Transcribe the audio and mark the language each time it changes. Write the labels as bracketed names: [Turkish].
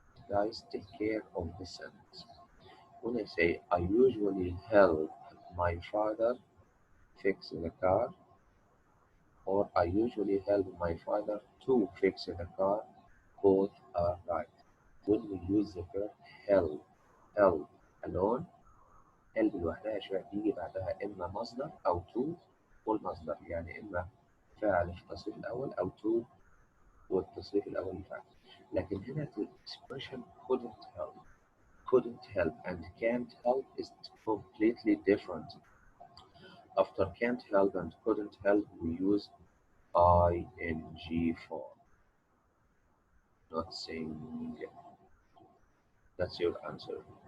[English] Guys, take care of the sentence. When I say I usually help my father fix the car, or I usually help my father to fix the car, both are right. When we use the verb help, help alone, help [Arabic] لوحدها شوية بيجي بعدها إما مصدر أو to والمصدر، يعني إما فاعل في التصريف الأول أو to والتصريف الأول الفعل. لكن هنا [English] the expression couldn't help and can't help is completely different. After can't help and couldn't help, we use ing form, not saying. That's your answer.